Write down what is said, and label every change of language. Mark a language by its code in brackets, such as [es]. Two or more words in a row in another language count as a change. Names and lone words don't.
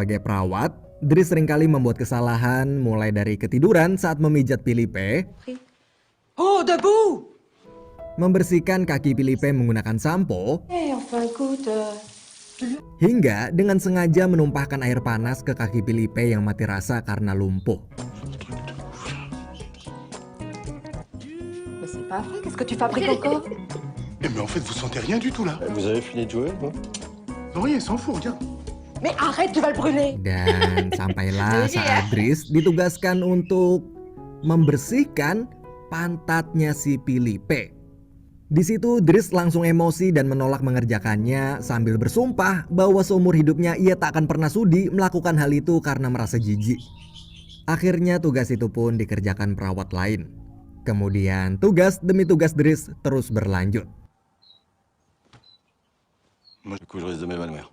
[id] sebagai perawat, Dries seringkali membuat kesalahan mulai dari ketiduran saat memijat Filipe, [fr] Oh, debout! [id] membersihkan kaki Filipe menggunakan sampo, [fr] Enfin, écoute... [id] hingga dengan sengaja menumpahkan air panas ke kaki Filipe yang mati rasa karena lumpuh. [fr] Mais c'est pas vrai, qu'est-ce que tu fabriques encore? Eh mais en fait, vous sentez rien du tout là. Vous avez fini de jouer, non? Non, rien, s'en fout, regarde. Mais arrête, tu vas le brûler! [id] Dan sampailah Lucu saat ya. Dries ditugaskan untuk membersihkan pantatnya si Filipe. Di situ Dries langsung emosi dan menolak mengerjakannya sambil bersumpah bahwa seumur hidupnya ia tak akan pernah sudi melakukan hal itu karena merasa jijik. Akhirnya tugas itu pun dikerjakan perawat lain. Kemudian tugas demi tugas Dries terus berlanjut. [fr] Moi, du coup, je risque de m'évanouir.